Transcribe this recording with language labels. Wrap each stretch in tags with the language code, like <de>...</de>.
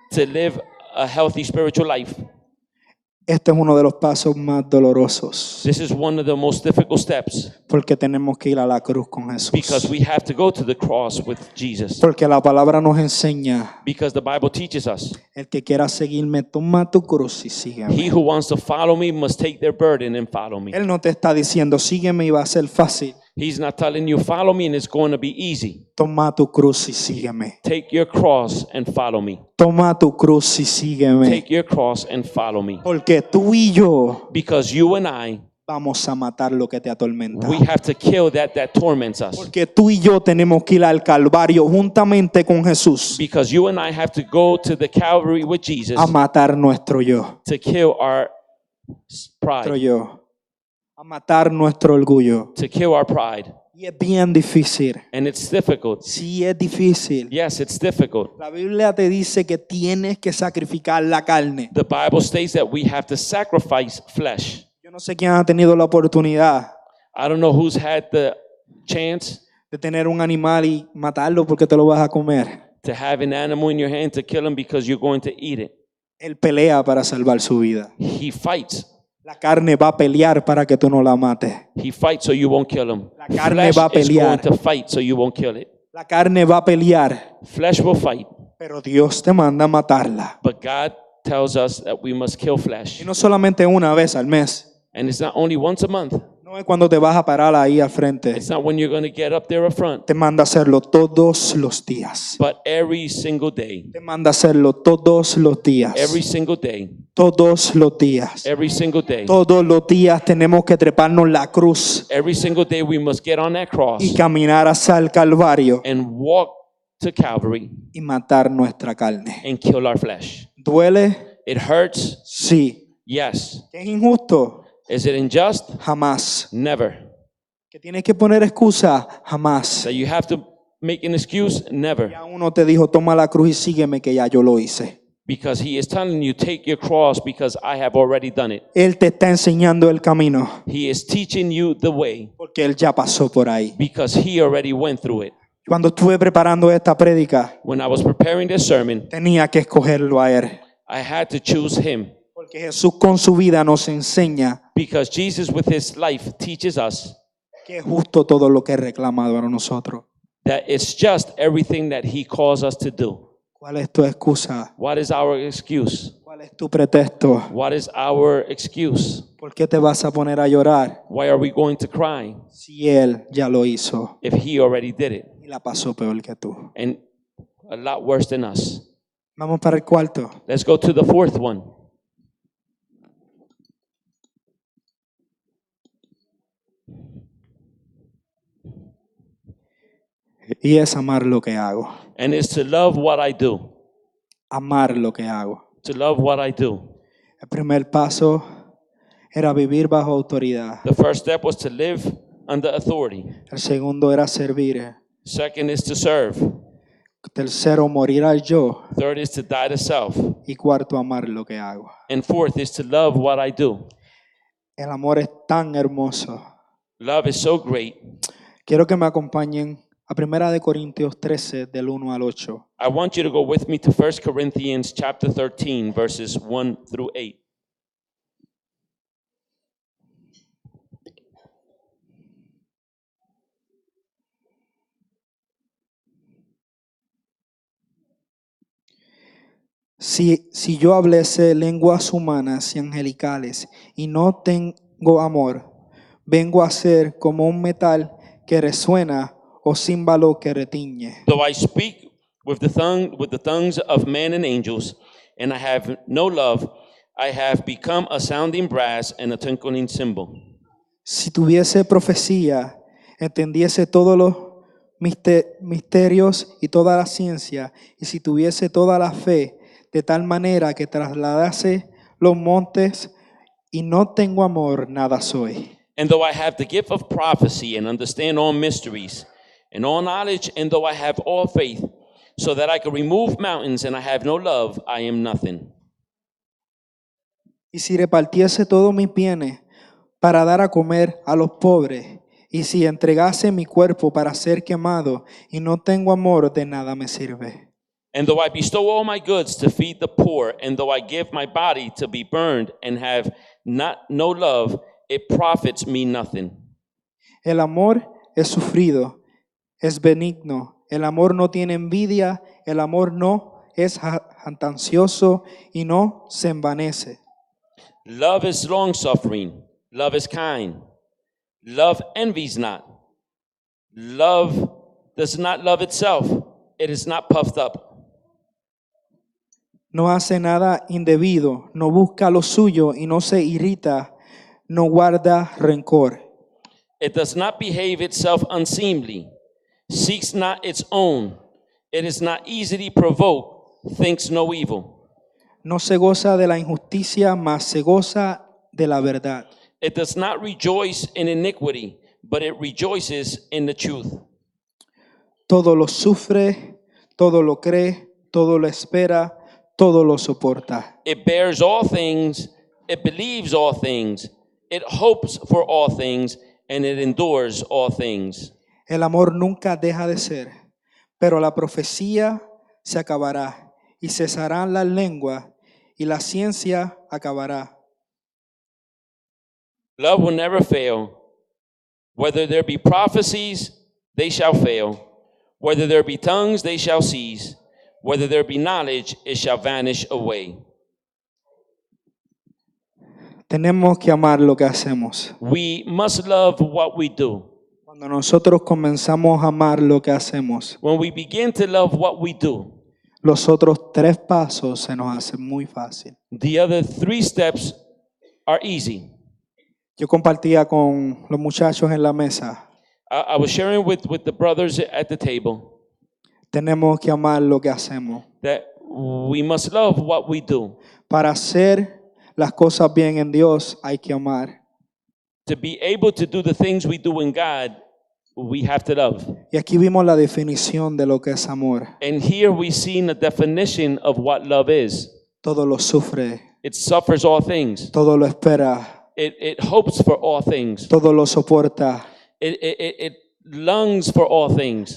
<en>to live a healthy spiritual life.</en> <es>Este es uno de los pasos más dolorosos</es> <en>This is one of the most difficult steps</en> <es>porque tenemos que ir a la cruz con</es> <en>because</en> <es>Jesús.</es> <en>we have to go to the cross with Jesus.</en> <es>Porque la palabra nos enseña,</es> <en>Because the Bible teaches us,</en> <es>el que quiera seguirme, toma tu cruz y</es> <en>he</en> <es>sígueme.</es> <en>who wants to follow me must take their burden and follow me.</en> <es>Él no te está diciendo, sígueme y va a ser fácil.</es> <en>He's not telling you follow me and it's going to be easy.</en> <es>Toma tu cruz y sígueme.</es> <en>Take your cross and follow me.</en> <es>Toma tu cruz y sígueme.</es> <en>Take your cross and follow me.</en> <es>Porque tú y yo</es> <en>Because you and I,</en> <es>vamos a matar lo que te atormenta.</es> <en>we have to kill that torments us.</en> <es>Porque tú y yo tenemos que ir al Calvario juntamente con Jesús</es> <en>Because you and I have to go to the Calvary with Jesus</en> <es>a matar nuestro yo.</es> <en>to kill our</en> <es>Nuestro</es> <en>pride.</en> <es>yo. A matar nuestro orgullo.</es> <en>To kill our pride.</en> <es>Y es bien difícil.</es> <en>And it's difficult.</en> <es>Sí, es difícil.</es> <en>Yes, it's difficult.</en> <es>La Biblia te dice que tienes que sacrificar la carne.</es> <en>The Bible states that we have to sacrifice flesh.</en> <es>Yo no sé quién ha tenido la oportunidad</es> <en>I don't know who's had the chance</en> <es>de tener un animal y matarlo porque te lo vas a comer.</es> <en>to have an animal in your hand to kill him because you're going to eat it.</en> <es>Él pelea para salvar su vida.</es> <en>He fights.</en> <es>La carne va a pelear para que tú no la mates.</es> <en>He fights so you won't kill him.</en> <es>La carne</es> <en>Flesh</en> <es>va a</es> <en>is</en> <es>pelear.</es> <en>going to fight so you won't kill it.</en> <es>La carne va a pelear,</es> <en>Flesh will fight,</en> <es>pero Dios te manda a matarla.</es> <en>but God tells us that we must kill</en> <es>Y</es> <en>flesh.</en> <es>no solamente una vez al mes.</es> <en>And it's not only once a month.</en> <es>No es cuando te vas a parar ahí al frente.</es> <en>It's not when you're going to get up there up front,</en> <es>Te manda a hacerlo todos los días.</es> <en>but every single day.</en> <es>Te manda a hacerlo todos los días.</es> <en>Every single day.</en> <es>Todos los días.</es> <en>Every single day.</en> <es>Todos los días tenemos que treparnos la cruz</es> <en>Every single day we must get on that cross</en> <es>y caminar hacia el Calvario</es> <en>and walk to Calvary</en> <es>y matar nuestra carne.</es> <en>and kill our flesh.</en> <es>¿Duele?</es> <en>It hurts.</en> <es>Sí.</es> <en>Yes.</en> <es>¿Que es injusto?</es> <en>Is it unjust?</en> <es>Jamás.</es> <en>Never.</en> <es>¿Que tienes que poner excusa? Jamás.</es> <en>That you have to make an excuse? Never.</en> <es>Ya uno te dijo, toma la cruz y sígueme, que ya yo lo hice.</es> <en>Because he is telling you, take your cross because I have already done it.</en> <es>Él te está enseñando el camino</es> <en>He is teaching you the way</en> <es>porque Él ya pasó por ahí.</es> <en>because he already went through it.</en> <es>Cuando estuve preparando esta prédica,</es> <en>When I was preparing this sermon,</en> <es>tenía que escogerlo a Él.</es> <en>I had to choose him</en> <es>Porque Jesús con su vida nos enseña</es> <en>because Jesus with his life teaches us</en> <es>que es justo todo lo que es reclamado a nosotros.</es> <en>that it's just everything that he calls us to do.</en> <es>¿Cuál es tu excusa?</es> <en>What is our excuse?</en> <es>¿Cuál es tu pretexto?</es> <en>What is our excuse?</en> <es>¿Por qué te vas a poner a llorar</es> <en>Why are we going to cry</en> <es>si Él ya lo hizo</es> <en>if he already did it?</en> <es>y la pasó peor que tú?</es> <en>And a lot worse than us.</en> <es>Vamos para el cuarto.</es> <en>Let's go to the fourth one.</en> <es>Y es amar lo que hago.</es> <en>And it's to love what I do.</en> <es>Amar lo que hago.</es> <en>To love what I do.</en> <es>El primer paso era vivir bajo autoridad.</es> <en>The first step was to live under authority.</en> <es>El segundo era servir.</es> <en>Second is to serve.</en> <es>Tercero, morir al yo.</es> <en>Third is to die to self.</en> <es>Y cuarto, amar lo que hago.</es> <en>And fourth is to love what I do.</en> <es>El amor es tan hermoso.</es> <en>Love is so great.</en> <es>Quiero que me acompañen a 1 Corintios 13, del 1 al 8.</es> <en>I want you to go with me to 1 Corinthians chapter 13, verses 1 through 8.</en> <es>Si yo hablase lenguas humanas y angelicales y no tengo amor, vengo a ser como un metal que resuena o címbalo que retiñe.</es> <en>Though I speak with the tongues of men and angels, and I have no love, I have become a sounding brass and a tinkling cymbal.</en> <es>Si tuviese profecía, entendiese todos los misterios y toda la ciencia, y si tuviese toda la fe, de tal manera que trasladase los montes, y no tengo amor, nada soy.</es> <en>And though I have the gift of prophecy and understand all mysteries and all knowledge, and though I have all faith, so that I can remove mountains and I have no love, I am nothing.</en> <es>Y si repartiese todos mis bienes para dar a comer a los pobres, y si entregase mi cuerpo para ser quemado, y no tengo amor, de nada me sirve.</es> <en>And though I bestow all my goods to feed the poor, and though I give my body to be burned and have no love, it profits me nothing.</en> <es>El amor es sufrido, es benigno. El amor no tiene envidia, el amor no es jactancioso y no se envanece.</es> <en>Love is long-suffering. Love is kind. Love envies not. Love does not love itself. It is not puffed up.</en> <es>No hace nada indebido, no busca lo suyo y no se irrita, no guarda rencor.</es> <en>It does not behave itself unseemly, seeks not its own. It is not easily provoked, thinks no evil.</en> <es>No se goza de la injusticia, mas se goza de la verdad.</es> <en>It does not rejoice in iniquity, but it rejoices in the truth.</en> <es>Todo lo sufre, todo lo cree, todo lo espera, todo lo soporta.</es> <en>It bears all things, it believes all things, it hopes for all things, and it endures all things.</en> <es>El amor nunca deja de ser, pero la profecía se acabará y cesarán las lenguas y la ciencia acabará.</es> <en>Love will never fail. Whether there be prophecies, they shall fail. Whether there be tongues, they shall cease. Whether there be knowledge, it shall vanish away.</en> <es>Tenemos que amar lo que hacemos.</es> <en>We must love what we do.</en> <es>Cuando nosotros comenzamos a amar lo que hacemos,</es> <en>When we begin to love what we do,</en> <es>los otros 3 pasos se nos hacen muy fácil.</es> <en>the other 3 steps are easy.</en> <es>Yo compartía con los muchachos en la mesa.</es> <en>I was sharing with the brothers at the table</en> <es>Tenemos que amar lo que hacemos.</es> <en>that we must love what we do.</en> <es>Para hacer las cosas bien en Dios hay que amar.</es> <en>To be able to do the things we do in God, we have to love.</en> <es>Y aquí vimos la definición de lo que es amor.</es> <en>And here we see the definition of what love is.</en> <es>Todo lo sufre,</es> <en>It suffers all things.</en> <es>todo lo espera,</es> <en>It hopes for all things.</en> <es>todo lo soporta.</es> <en>It longs for all things.</en>